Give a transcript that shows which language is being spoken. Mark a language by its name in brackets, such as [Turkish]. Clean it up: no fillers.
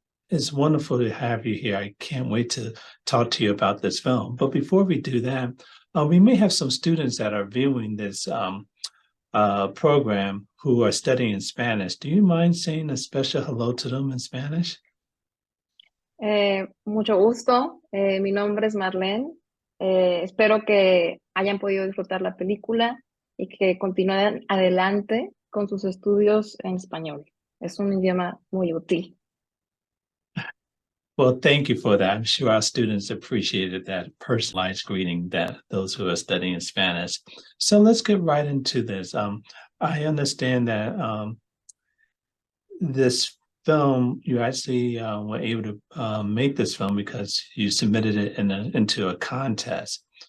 [English] It's wonderful to have you here. I can't wait to talk to you about this film. But before we do that, we may have some students that are viewing this program who are studying Spanish. Do you mind saying a special hello to them in Spanish? [Spanish] Mucho gusto. Mi nombre es Marlén. Espero que hayan podido disfrutar la película y que continúen adelante con sus estudios en español. Es un idioma muy útil. [English] Well, thank you for that. I'm sure our students appreciated that personalized greeting that those who are studying Spanish. So let's get right into this. I understand that this film, you actually were able to make this film because you submitted it into a contest.